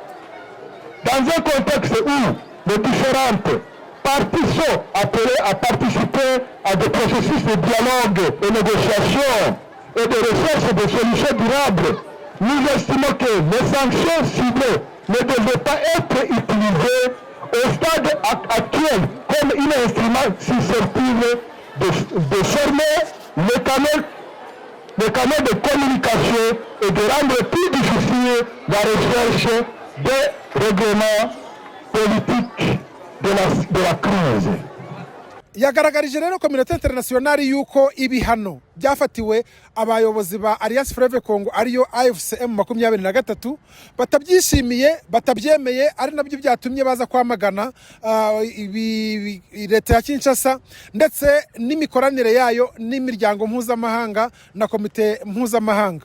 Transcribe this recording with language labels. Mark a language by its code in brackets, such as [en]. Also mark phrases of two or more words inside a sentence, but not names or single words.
[fr] dans un contexte où les différentes parties sont appelées à participer à des processus de dialogue et négociation et de recherche de solutions durables, nous estimons que les sanctions ciblées ne devraient pas être utilisées au stade actuel comme un instrument susceptible de fermer les canaux de communication et de rendre plus difficile la recherche des règlements politiques de la crise. [rw] Yagaragarije rero [fr] communauté internationale [rw] yuko ibihano byafatiwe abayobozi ba Alliance Fleuve Congo ariyo AFCM 23 batabyishimiye batabyemeye, ari nabyo byatumye baza kwamagana leta ya Kinshasa ndetse n'imikoranire yayo n'imiryango mpuzamahanga na komite mpuzamahanga.